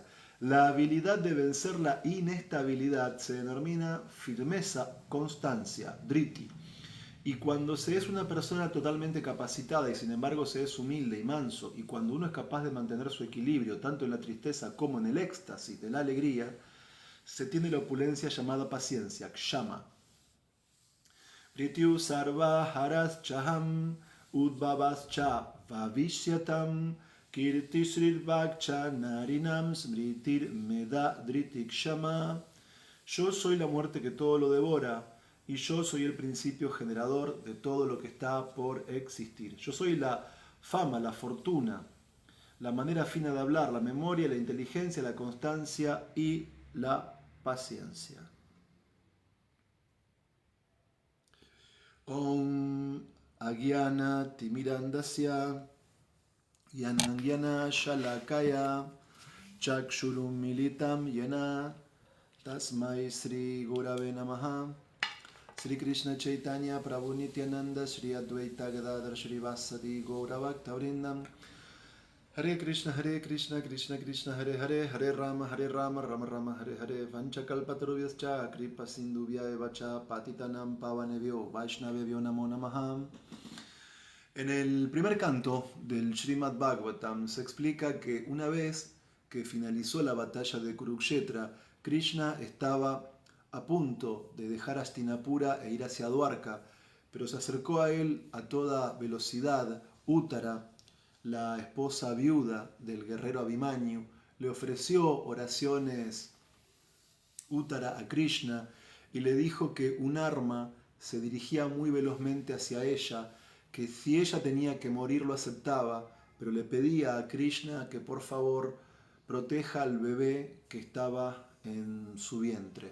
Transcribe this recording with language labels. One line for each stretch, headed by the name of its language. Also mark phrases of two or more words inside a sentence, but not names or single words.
Spanish: La habilidad de vencer la inestabilidad se denomina firmeza, constancia, driti. Y cuando se es una persona totalmente capacitada y sin embargo se es humilde y manso, y cuando uno es capaz de mantener su equilibrio tanto en la tristeza como en el éxtasis de la alegría, se tiene la opulencia llamada paciencia, kshama.
Sanskrit: Prityu sarva haras chaham udvavas cha vavishyatam kirti srirvakcha narinam smritir meda driti kshama.
Spanish: Yo soy la muerte que todo lo devora y yo soy el principio generador de todo lo que está por existir. Yo soy la fama, la fortuna, la manera fina de hablar, la memoria, la inteligencia, la constancia y la paciencia.
Sanskrit: Om Agyana Timirandasya Yanangyana Shalakaya Chakshurum Militam Yena Tasmai Sri Gurave Namaha. Sri Krishna Chaitanya Prabhu Nityananda Sri Advaita Gadadhar Sri Vasadi Gauravakta Vrindam. Hare Krishna, Krishna Krishna, Hare Hare, Hare Rama, Rama Rama, Hare Hare, Vanchakalpatarubhyascha, Kripa Sindhubhya Evacha, Patitanam Pavanebhyo, Vaishnavebhyo Namo Namaha.
Spanish: En el primer canto del Srimad Bhagavatam se explica que una vez que finalizó la batalla de Kurukshetra, Krishna estaba a punto de dejar Hastinapura e ir hacia Dwarka, pero se acercó a él a toda velocidad Uttara, la esposa viuda del guerrero Abhimanyu, le ofreció oraciones Uttara a Krishna y le dijo que un arma se dirigía muy velozmente hacia ella, que si ella tenía que morir lo aceptaba, pero le pedía a Krishna que por favor proteja al bebé que estaba en su vientre.